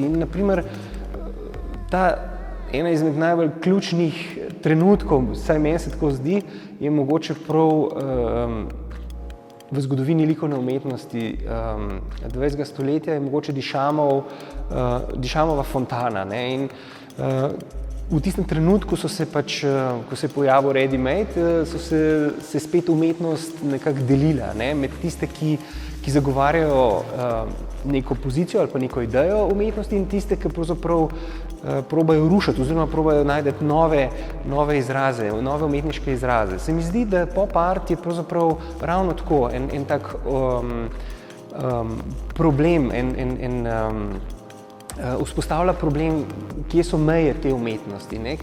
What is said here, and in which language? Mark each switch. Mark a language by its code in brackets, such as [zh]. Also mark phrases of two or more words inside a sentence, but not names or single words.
[sl] In naprimer, ta ena izmed najbolj ključnih trenutkov, vsaj meni se tako zdi, je mogoče prav v zgodovini likovne umetnosti 20. stoletja je mogoče Duchampova fontana. In v tistem trenutku ko se je pojavil ready-made, so se spet umetnost nekako delila, ne, med tiste, ki zagovarjajo neko pozicijo ali pa neko idejo umetnosti in tiste, ki pravzaprav probajo rušiti oziroma probajo najti nove izraze, nove umetniške izraze. Se mi zdi, da [en] pop art [sl] je pravzaprav ravno tako en tak problem, vzpostavlja problem, kje so meje te umetnosti, ne?